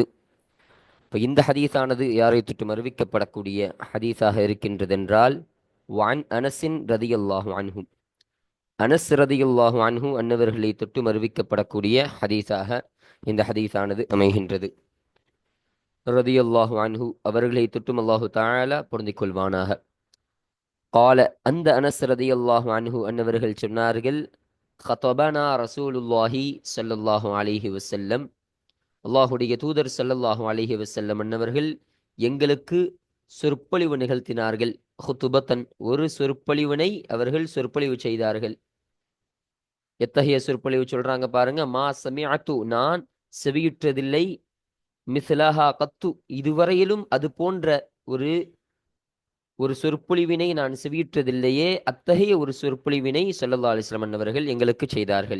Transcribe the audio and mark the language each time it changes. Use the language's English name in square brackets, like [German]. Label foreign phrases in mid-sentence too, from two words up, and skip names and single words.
[Tamil] இப்போ இந்த ஹதீஸானது யாரை தொட்டும் அறிவிக்கப்படக்கூடிய ஹதீஸாக இருக்கின்றதென்றால் [Arabic] عن أنس رضي الله عنه, [Tamil] அனஸ் [Arabic] رضي الله عنه [Tamil] அன்னவர்களை தொட்டும் அறிவிக்கப்படக்கூடிய ஹதீஸாக இந்த ஹதீஸானது அமைகின்றது. [Arabic] رضي الله عنه [Tamil] அவர்களை தொட்டும் [Arabic] الله تعالى [Tamil] பொருந்திக் கொள்வானாக. கால அந்த அனஸ் [Arabic] رضي الله عنه [Tamil] அன்னவர்கள் சொன்னார்கள், [Arabic] خطبنا رسول الله صلى الله عليه وسلم, [Tamil] அல்லாஹுடைய தூதர் [Arabic] صلى الله عليه وسلم [Tamil] அன்னவர்கள் எங்களுக்கு சொற்பொழிவு நிகழ்த்தினார்கள். ஹுதுபத்தன், ஒரு சொற்பொழிவினை அவர்கள் சொற்பொழிவு செய்தார்கள். எத்தகைய சொற்பொழிவு சொல்றாங்க பாருங்க. [Arabic] ما سمعت, [Tamil] நான் செவியுற்றதில்லை, [Arabic] مثلها قط, [Tamil] இதுவரையிலும் அது போன்ற ஒரு ஒரு சொற்பொழிவினை நான் செவியுற்றதில்லையே, அத்தகைய ஒரு சொற்பொழிவினை [Arabic] صلى الله عليه وسلم [Tamil] அன்னவர்கள் எங்களுக்கு செய்தார்கள்.